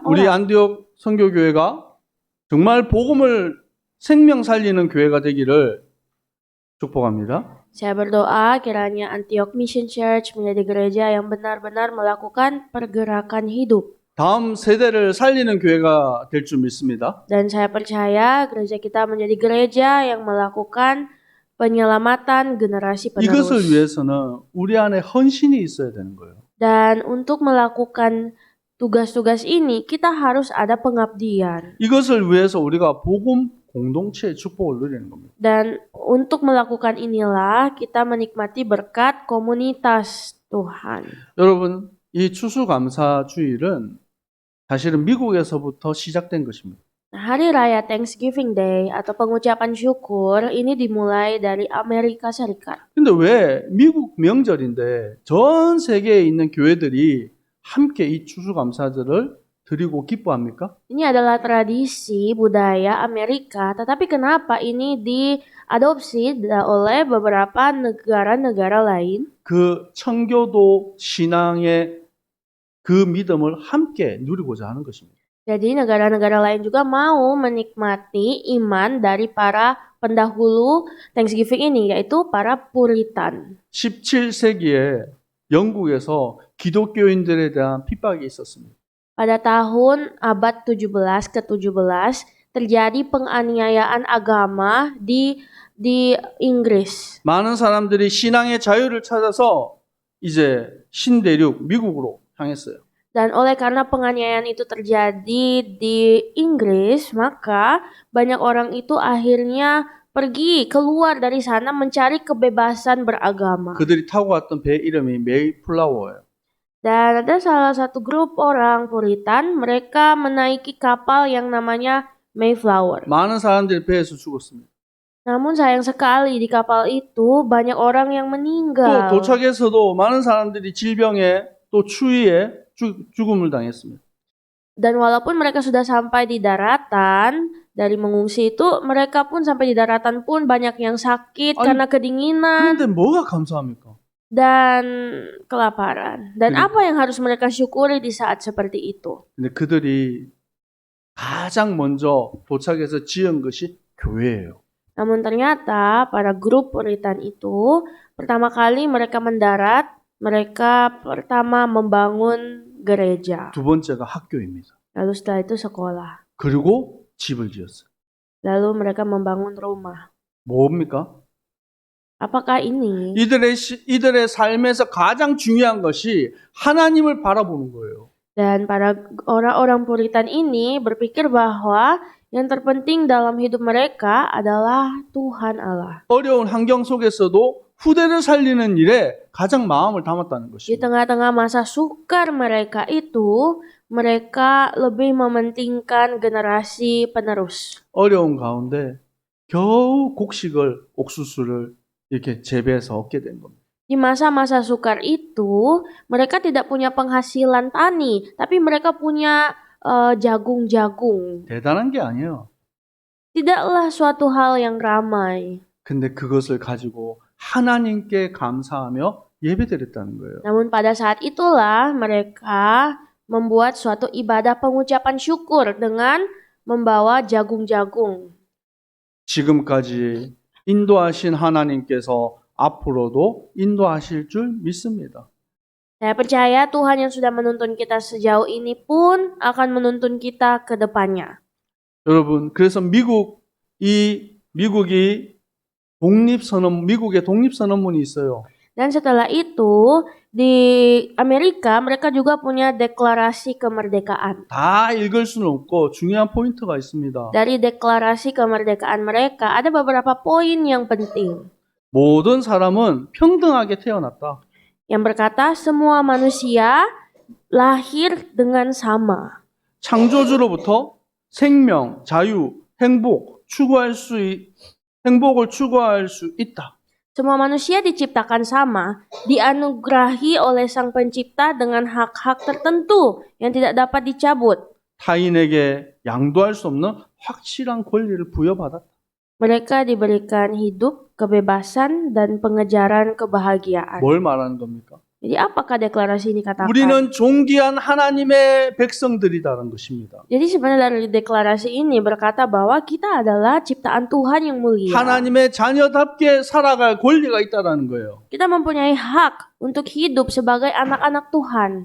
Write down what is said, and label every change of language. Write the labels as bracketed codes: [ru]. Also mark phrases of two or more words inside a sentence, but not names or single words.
[ko] 우리 [id] orang. [ko] 안디옥 선교교회가 정말 복음을 생명 살리는 교회가 되기를 축복합니다. [id] Saya berdoa kiranya Antioch Mission Church menjadi gereja yang benar-benar melakukan pergerakan hidup. [ko] 다음 세대를 살리는 교회가 될 줄 믿습니다. [id] Dan saya percaya gereja kita menjadi gereja yang melakukan penyelamatan generasi [ko] 이것을 [id] penerus. [ko] 위해서는 우리 안에 헌신이 있어야 되는 거예요. [id] Dan untuk melakukan tugas-tugas ini, kita harus ada pengabdian. [ko] 이것을 위해서 우리가 복음 공동체의 축복을 누리는 겁니다. [id] Dan untuk melakukan inilah kita menikmati berkat komunitas Tuhan. [ko] 여러분, 이 추수감사주일은 사실은 미국에서부터 시작된 것입니다. [id] Hari Raya [en] Thanksgiving Day [id] atau pengucapan syukur ini dimulai dari Amerika Serikat. [ko] 근데 왜 미국 명절인데 전 세계에 있는 교회들이 함께 이 추수감사절을 드리고 기뻐합니까? [id] Ini adalah tradisi budaya Amerika, tetapi kenapa ini diadopsi oleh beberapa negara-negara lain? [ko] 그 청교도 신앙의 그 믿음을 함께 누리고자 하는 것입니다. [id] Jadi negara-negara lain juga mau menikmati iman dari para pendahulu Thanksgiving ini, yaitu para Puritan. [ko] 17세기에 영국에서 기독교인들에 대한 핍박이 있었습니다. [id] Pada tahun abad 17 ke-17 terjadi penganiayaan agama di Inggris. [ko] 많은 사람들이 신앙의 자유를 찾아서 이제 신대륙 미국으로 향했어요. [id] Dan oleh karena penganiayaan itu terjadi di Inggris, maka banyak orang itu akhirnya pergi keluar dari sana mencari kebebasan beragama. [ko] 그들이 타고 갔던 배 이름이 메이플라워예요. [id] Dan ada salah satu grup orang Puritan, mereka menaiki kapal yang namanya Mayflower. [ko] 많은 사람들이 배에서 죽었습니다. [id] Namun sayang sekali di kapal itu banyak orang yang [ko] 또 [id] meninggal. [ko] 도착해서도 많은 사람들이 질병에 또 추위에 죽음을 당했습니다. [id] Dan walaupun mereka sudah sampai di daratan, dari mengungsi itu mereka pun sampai di daratan pun banyak yang sakit Aduh. karena kedinginan [ko] 그런데 뭐가 감사합니까? [id] dan kelaparan. Dan Jadi- apa yang harus mereka syukuri di saat seperti itu? [ko] 근데 그들이 가장 먼저 도착해서 지은 것이 교회예요. [id] Namun ternyata para grup Puritan itu pertama kali mereka mendarat, mereka pertama membangun gereja. [ko] 두 번째가 학교입니다. [id] Lalu setelah itu sekolah. [ko] 그리고 집을 지었어요. [id] Lalu mereka membangun rumah. [ko] 뭡니까? [id] Apakah ini? [ko] 이들의 삶에서 가장 중요한 것이 하나님을 바라보는 거예요. [id] Dan para orang-orang Puritan ini berpikir bahwa yang terpenting dalam hidup mereka adalah Tuhan Allah. [ko] 어려운 환경 속에서도 후대를 살리는 일에 가장 마음을 담았다는 [id] Di [ko] 것입니다. [id] tengah-tengah masa sukar mereka itu, mereka lebih mementingkan generasi penerus. [ko] 어려운 가운데 겨우 곡식을, 옥수수를 이렇게 재배해서 얻게 된 겁니다. [id] Di masa-masa sukar itu, mereka tidak punya penghasilan tani, tapi mereka punya jagung-jagung. [ko] 대단한 게 아니에요. [id] Tidaklah suatu hal yang ramai. [ko] 근데 그것을 가지고 하나님께 감사하며 예배드렸다는 거예요. [id] Namun pada saat itulah mereka membuat suatu ibadah pengucapan syukur dengan membawa jagung-jagung. [ko] 지금까지 인도하신 하나님께서 앞으로도 인도하실 줄 믿습니다. [id] Saya percaya Tuhan yang sudah menuntun kita sejauh ini pun akan menuntun kita ke depannya. [ko] 여러분, 그래서 미국의 독립선언문이 있어요. [id] Dan setelah itu di Amerika mereka juga punya deklarasi kemerdekaan. [ko] 다 읽을 수는 없고 중요한 포인트가 있습니다. [id] Dari deklarasi kemerdekaan mereka ada beberapa poin yang penting. [ko] 모든 사람은 평등하게 태어났다. [id] Yang berkata semua manusia lahir dengan sama. [ko] 창조주로부터 생명, 자유, 행복을 추구할 수 있다. [id] Semua manusia diciptakan sama, dianugerahi oleh Sang Pencipta dengan hak-hak tertentu yang tidak dapat dicabut. [ko] 타인에게 양도할 수 없는 확실한 권리를 부여받았다. [id] Mereka diberikan hidup, kebebasan, dan pengejaran kebahagiaan. [ko] 뭘 말하는 겁니까? [id] Jadi apakah deklarasi ini katakan? [ko] 우리는 존귀한 하나님의 백성들이라는 것입니다. [id] Jadi sebenarnya dari deklarasi ini berkata bahwa kita adalah ciptaan Tuhan yang mulia. [ko] 하나님의 자녀답게 살아갈 권리가 있다는 거예요. [id] Kita mempunyai hak untuk hidup sebagai anak-anak Tuhan.